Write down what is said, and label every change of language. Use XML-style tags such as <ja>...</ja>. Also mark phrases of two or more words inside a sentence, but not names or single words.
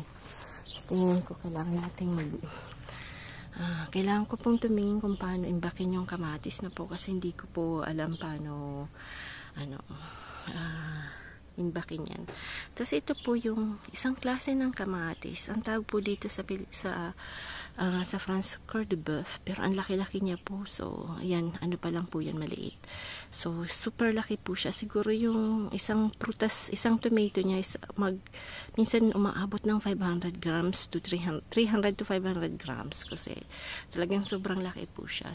<tl>So tingin ko kailangan nating kailangan ko pong tumingin kung paano imbakin yung kamatis na po, kasi hindi ko po alam paano imbakin yan. Tapos ito po yung isang klase ng kamatis. Ang tawag po dito sa France,</tl> <fr>cœur de bœuf,</fr> <tl>pero ang laki-laki niya po. So ayan, ano pa lang po yan, maliit. So super laki po siya. Siguro yung isang prutas, isang tomato niya is minsan umaabot ng 500 grams to 300 to 500 grams, kasi talagang sobrang laki po siya.</tl>